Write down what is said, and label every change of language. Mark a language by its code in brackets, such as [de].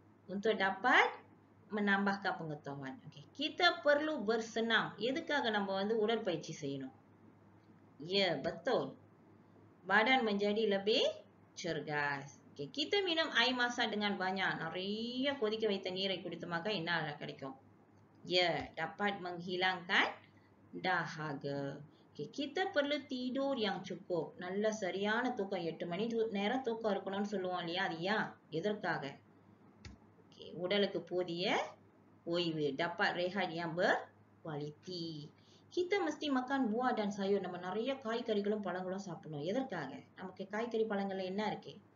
[ms] Untuk dapat menambahkan pengetahuan. Okay. Kita perlu bersenam. [ta] எதுக்காக நம்ம வந்து உடற்பயிற்சி செய்யணும்? [ms] Ya, betul. Badan menjadi lebih cergas. Okay. Kita minum air masak dengan banyak. [ta] நிறைய கொதிக்க வைத்த நீரை குடித்தோமாக்க என்ன கிடைக்கும்? [ms] Ya, dapat menghilangkan dahaga. Okay. Kita perlu tidur yang cukup. [ta] நல்ல சரியான தூக்கம் 8 மணி நேரம் தூக்கம் இருக்கணும்னு சொல்லுவோம் இல்லையா? அது ஏன்? எதற்காக? Okay. உடலுக்கு போதிய ஓய்வு. [ms] dapat rehat yang berkualiti. Kita mesti makan buah dan sayur. [ta] நம்ம நிறைய காய்கறிகளும் பழங்களும் சாப்பிடணும். எதற்காக? நமக்கு காய்கறி பழங்கள்ல என்ன இருக்கு?